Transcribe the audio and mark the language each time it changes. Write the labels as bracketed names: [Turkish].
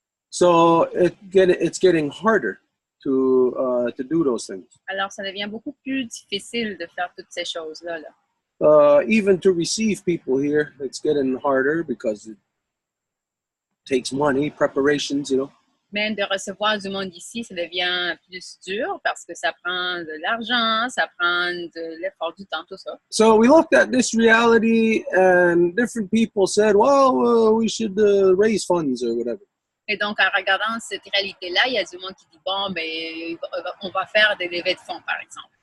[English] So it's getting harder to do those things. [French] Alors, ça devient beaucoup plus difficile de faire toutes ces choses-là. [English] Even to receive people here, it's getting harder because it takes money, preparations, [French] Même de recevoir du monde ici, ça devient plus dur parce que ça prend de l'argent, ça prend de l'effort, du temps, tout ça. [English] So we looked at this reality and different people said, well, we should raise funds or whatever. [French] Et donc, en regardant cette réalité-là, il y a du monde qui dit, bon, ben, on va faire des levées de fonds, par exemple.